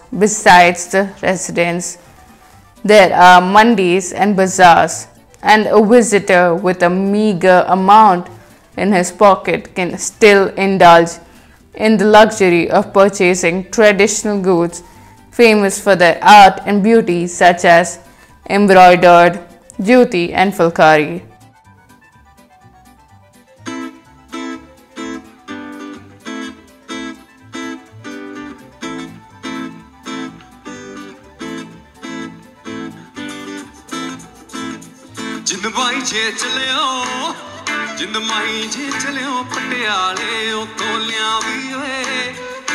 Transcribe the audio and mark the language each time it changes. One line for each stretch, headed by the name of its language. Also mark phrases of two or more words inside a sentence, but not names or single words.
English: Besides the residents, there are mandis and bazaars, and a visitor with a meager amount in his pocket can still indulge in the luxury of purchasing traditional goods famous for their art and beauty, such as embroidered jyoti and fulkari.
Punjabi: ਜਿੰਦ ਮਾਹੀ ਜੇ ਚੱਲਿਓਂ ਜਿੰਦ ਮਾਹੀ ਜੇ ਚੱਲਿਓਂ ਪਟਿਆਲੇ ਓ ਤੋਲੀਆਂ ਭੀ ਵੇ